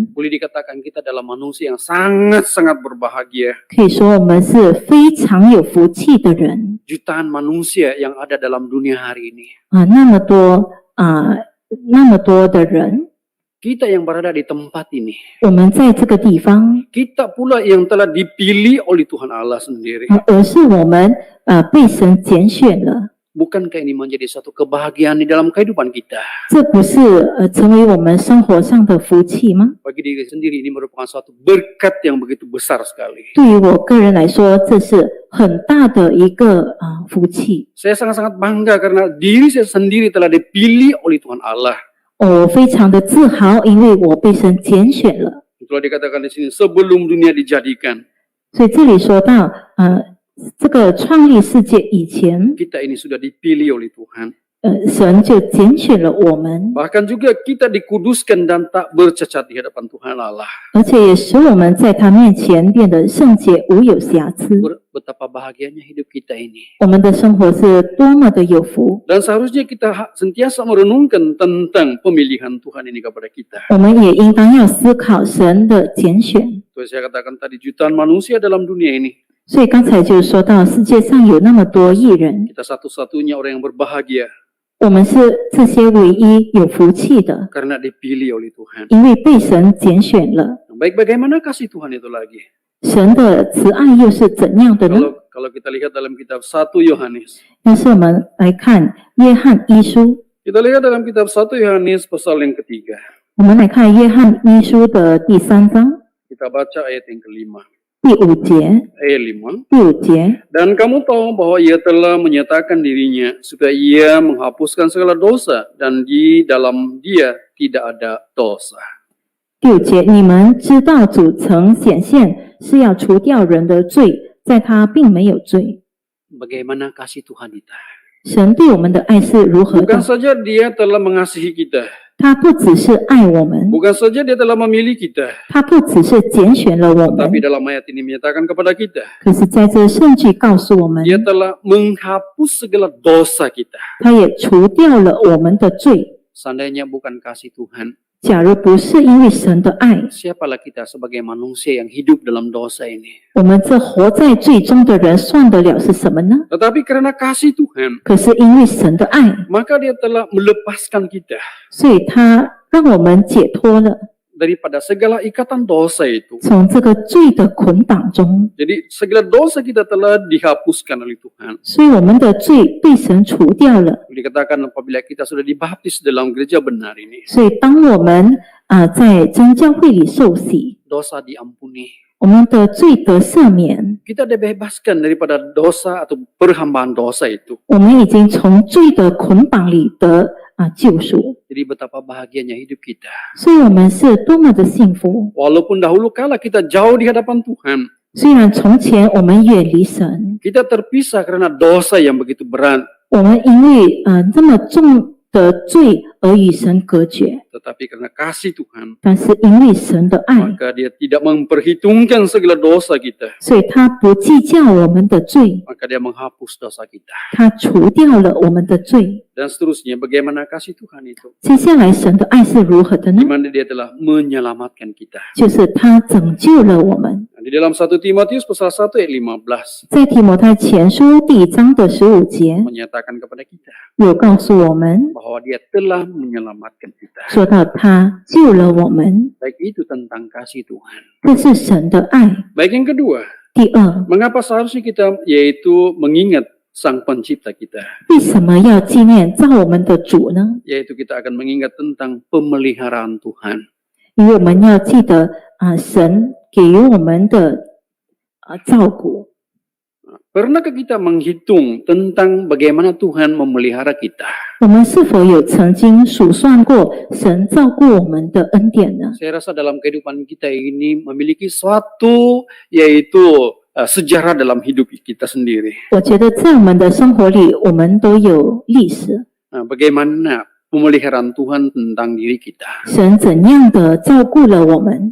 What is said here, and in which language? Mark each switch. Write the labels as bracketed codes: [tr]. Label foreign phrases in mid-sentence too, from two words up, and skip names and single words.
[ms] Boleh dikatakan kita adalah manusia yang sangat-sangat berbahagia. [zh] 可以说我们是非常有福气的人 [ms] Jutaan manusia yang ada dalam dunia hari ini. [zh] 那么多的人， [ms] Kita yang berada di tempat ini. [zh] 我们在这个地方， [ms] Kita pula yang telah dipilih oleh Tuhan Allah sendiri. [zh] 而是我们被神拣选了。 [ms] Bukankah ini menjadi suatu kebahagiaan di dalam kehidupan kita? [zh] 这不是成为我们生活上的福气吗？ [ms] Bagi diri sendiri ini merupakan suatu berkat yang begitu besar sekali. [zh] 对于我个人来说，这是很大的一个福气。 [ms] Saya sangat-sangat bangga karena diri saya sendiri telah dipilih oleh Tuhan Allah. [zh] 我非常的自豪，因为我被神拣选了。 [ms] Itulah dikatakan di sini sebelum dunia dijadikan. [zh] 所以这里说到，这个创立世界以前， [ms] Kita ini sudah dipilih oleh Tuhan. [zh] 神就拣选了我们， [ms] Bahkan juga kita dikuduskan dan tak bercacat di hadapan Tuhan Allah. [zh] 而且也使我们在他面前变得圣洁，无有瑕疵。 [ms] Betapa bahagianya hidup kita ini. [zh] 我们的生活是多么的有福， [ms] Dan seharusnya kita sentiasa merenungkan tentang pemilihan Tuhan ini kepada kita. [zh] 我们也应当要思考神的拣选。 [ms] Itu saya katakan tadi, jutaan manusia dalam dunia ini. [zh] 所以刚才就说到，世界上有那么多艺人， [ms] Kita satu-satunya orang yang berbahagia [zh] 我们是这些唯一有福气的， [ms] karena dipilih oleh Tuhan. [zh] 因为被神拣选了。 [ms] Baik, bagaimana kasih Tuhan itu lagi? [zh] 神的慈爱又是怎样的呢？ [ms] Kalau kita lihat dalam kitab 1 Yohanes. [zh] 要是我们来看约翰一书， [ms] Kita lihat dalam kitab 1 Yohanes pasal yang ketiga. [zh] 我们来看约翰一书的第3章 [ms] Kita baca ayat yang kelima. [zh] 第5节， [ms] Ayat 5. [zh] 第5节。 [ms] Dan kamu tahu bahwa ia telah menyatakan dirinya supaya ia menghapuskan segala dosa dan di dalam dia tidak ada dosa. [zh] 第5节，你们知道主曾显现是要除掉人的罪，在他并没有罪。 [ms] Bagaimana kasih Tuhan kita? [zh] 神对我们的爱是如何 [ms] Bukan [zh] 的？ [ms] saja dia telah mengasihi kita. [zh] 他不只是爱我们， [ms] Bukan saja dia telah memilih kita. [zh] 他不只是拣选了我们， [ms] Tapi dalam ayat ini menyatakan kepada kita. [zh] 可是在这圣句告诉我们， [ms] Dia telah menghapus segala dosa kita. [zh] 他也除掉了我们的罪。 [ms] Seandainya bukan kasih Tuhan, [zh] 假如不是因为神的爱， [ms] siapalah kita sebagai manusia yang hidup dalam dosa ini? [zh] 我们这活在罪中的人算得了是什么呢？ [ms] Tetapi karena kasih Tuhan, [zh] 可是因为神的爱， [ms] maka dia telah melepaskan kita [zh] 所以他让我们解脱了 [ms] daripada segala ikatan dosa itu. [zh] 从这个罪的捆绑中， [ms] Jadi segala dosa kita telah dihapuskan oleh Tuhan. [zh] 所以我们的罪被神除掉了。 [ms] Dikatakan apabila kita sudah dibaptis dalam gereja benar ini, [zh] 所以当我们在真教会里受洗， [ms] dosa diampuni. [zh] 我们的罪得赦免， [ms] Kita dibebaskan daripada dosa atau perhambaan dosa itu. [zh] 我们已经从罪的捆绑里得救赎。 [ms] Jadi betapa bahagianya hidup kita. [zh] 所以我们是多么的幸福。 [ms] Walaupun dahulu kala kita jauh di hadapan Tuhan, [zh] 虽然从前我们远离神， [ms] kita terpisah karena dosa yang begitu berat. [zh] 我们因为这么重的罪而与神隔绝， [ms] Tetapi karena kasih Tuhan, [zh] 但是因为神的爱， [ms] maka dia tidak memperhitungkan segala dosa kita. [zh] 所以他不计较我们的罪， [ms] Maka dia menghapus dosa kita. [zh] 他除掉了我们的罪。 [ms] Dan seterusnya, bagaimana kasih Tuhan itu? [zh] 接下来神的爱是如何的呢 [ms] Di？mana dia telah menyelamatkan kita. [zh] 就是他拯救了我们。 [ms] Di dalam 1 Timotius pasal 1 ayat 15, [zh] 在提摩太前书第1章的15节， [ms] menyatakan kepada kita [zh] 有告诉我们， [ms] bahwa dia telah menyelamatkan kita. [zh] 说到他救了我们， [ms] Baik itu tentang kasih Tuhan. [zh] 这是神的爱。 [ms] Baik yang kedua, [zh] 第二， [ms] mengapa seharusnya kita yaitu mengingat Sang Pencipta kita. [zh] 为什么要纪念造我们的主呢？ [ms] Yaitu kita akan mengingat tentang pemeliharaan Tuhan. [zh] 因为我们要记得神给予我们的照顾。 [ms] Pernahkah kita menghitung tentang bagaimana Tuhan memelihara kita? [zh] 我们是否有曾经数算过神照顾我们的恩典呢？ [ms] Saya rasa dalam kehidupan kita ini memiliki suatu yaitu sejarah dalam hidup kita sendiri. [zh] 我觉得在我们的生活里，我们都有历史。 [ms] Bagaimana pemeliharaan Tuhan tentang diri kita? [zh] 神怎样的照顾了我们？